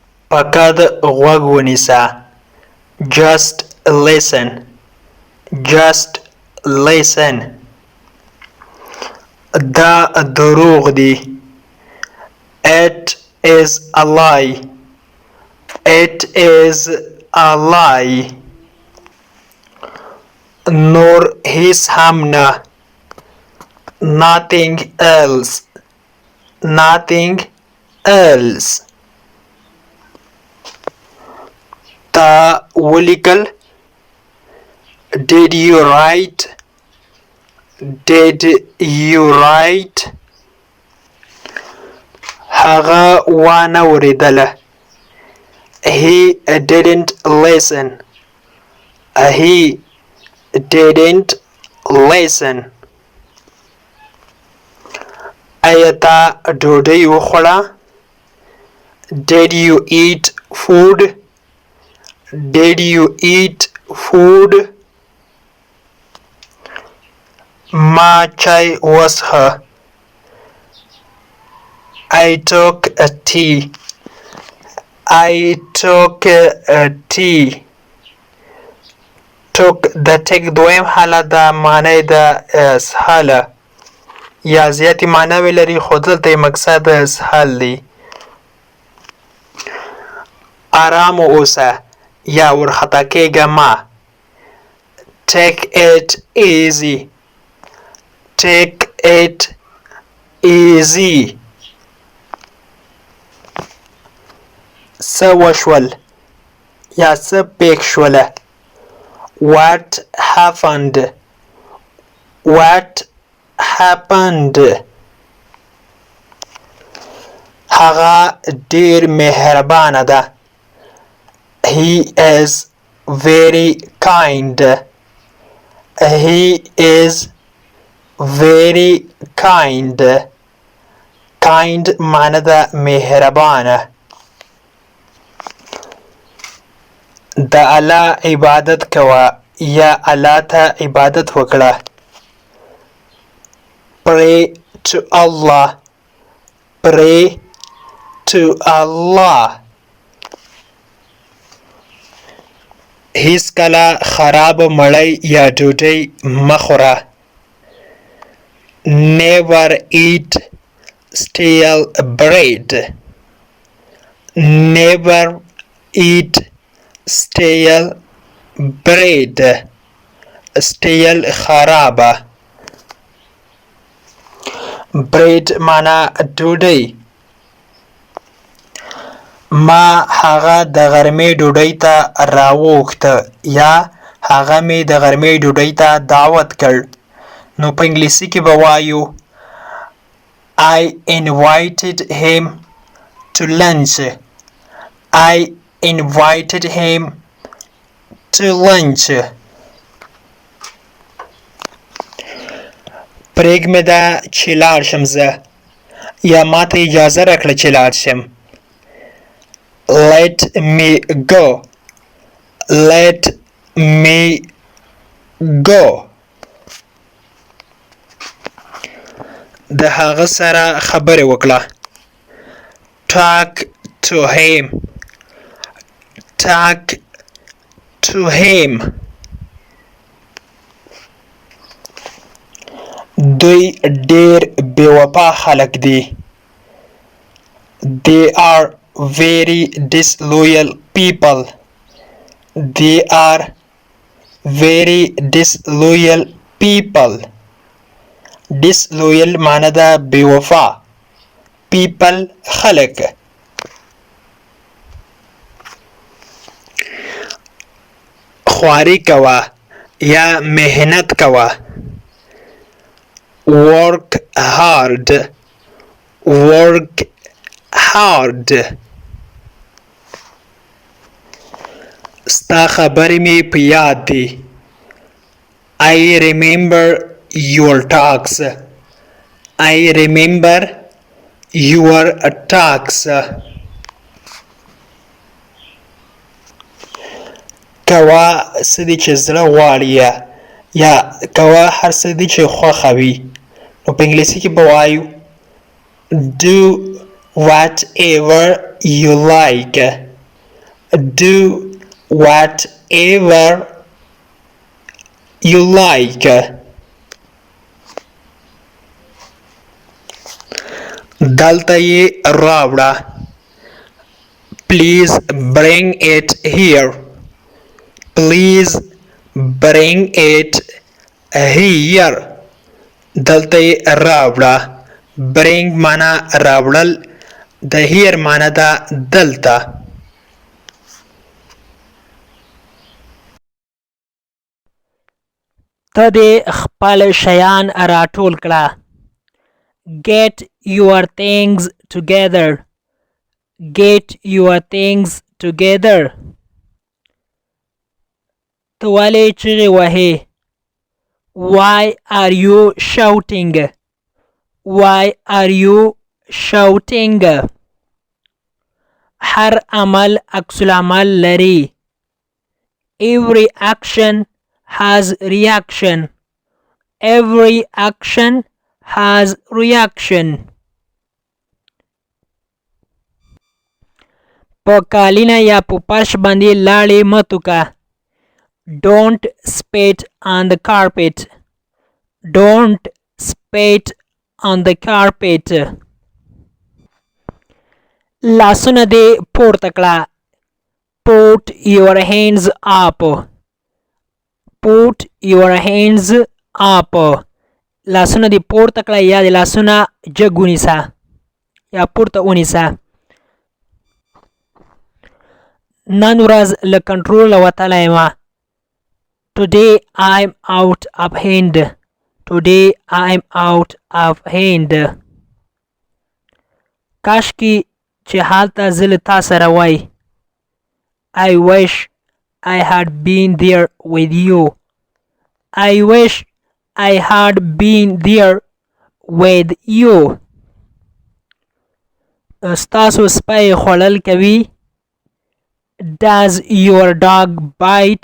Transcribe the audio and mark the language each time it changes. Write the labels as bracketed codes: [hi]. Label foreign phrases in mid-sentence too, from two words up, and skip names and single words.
[ps] فقط غوږ ونیسه. [en] Just listen. Just listen. [ps] دا دروغ دی. [en] It is a lie. It is a lie. [ps] نور هیڅ هم نه. [en] Nothing else. Nothing else. [ps] تا ولیکل. [en] Did you write? Did you write? [ps] هغه وانه وریدله. [en] He didn't listen. He didn't listen. [ps] ایا تا ډوډۍ وخوړه؟ [en] Did you eat food? Did you eat food? [ps] ما چای وڅښه. [en] I took a tea. I took a tea. [ps] took د ټیک دویم حالت ده، معنی د اسهاله یا زیاتې معناوې لري، خو دلته یې مقصد د اسهال دی. ارام اوسه یا ورخطا کېږه مه. [en] Take it easy. Take it easy. [ps] څه وشول یا څه پېښ شوله. [en] What happened? What happened? [ps] هغه ډېر مهربانه ده. [en] He is very kind. He is very kind. [ps] Kind معنی ده مهربانه. د الله عبادت کوه یا الله ته عبادت وکړه. [en] Pray to Allah. Pray to Allah. [ps] هیڅ کله خراب مړۍ یا ډوډۍ مه خوره. [en] Never eat stale bread. Never eat stale bread. [ps] stale خرابه. bread معنا ډوډۍ. ما هغه د غرمې ډوډۍ ته راوغوښته یا هغه مې د غرمې ډوډۍ ته دعوت کړ. نو په انګلیسي کې به وایو [en] I invited him to lunch. I invited him to lunch. [ps] پرېږمې ده چې لاړ شم زه یا ما ته اجازه راکړه چې لاړ شم. [en] Let me go. Let me go. [ps] د هغه سره خبرې وکړه. [en] Talk to him. Talk to him. [ps] دوی ډېر بې وفا خلک دي. [en] They are very disloyal people. They are very disloyal people. [ps] disloyal معنی ده بې وفا. people خلک. خواري کوه یا محنت کوه. [en] work hard. work hard. [ps] ستا خبرې مې په یاد دي. [en] I remember your talks. I remember your talks. [ps] کوه څه دي چې زړه غواړي یا کوه هر څه دي چې خوښه وي. نو په انګلیسي کې به وایو [en] do whatever you like. Do whatever you like. [ps] دلته یې راوړه. [en] Please bring it here. Please bring it here. [ps] دلته یې راوړه. Bring معنا راوړل. د here معنا ده دلته. ته دې خپل شیان راټول کړه. [en] Get your things together. Get your things together. [ps] ته ولې چیغې وهې؟ [en] Why are you shouting? Why are you shouting? [ps] هر عمل عکس العمل لري. [en] Every action has reaction. Every action has reaction. [ps] په کالینه یا په فرش باندې لاړې مه توکه. [en] Don't spit on the carpet. Don't spit on the carpet. [ps] لاسونه دې پورته کړه. [en] Put your hands up. Put your hands up. [ps] لاسونه دې پورته کړه یا د لاسونه جګ ونیسه یا پورته ونیسه. نن ورځ له کنټروله وتلی یم. [en] Today I'm out of hand. Today I'm out of hand. [ps] کاشکي چې هلته زه له تا سره وای. [en] I wish I had been there with you. I wish I had been there with you. [ps] ستاسو سپی خوړل کوي. [en] Does your dog bite?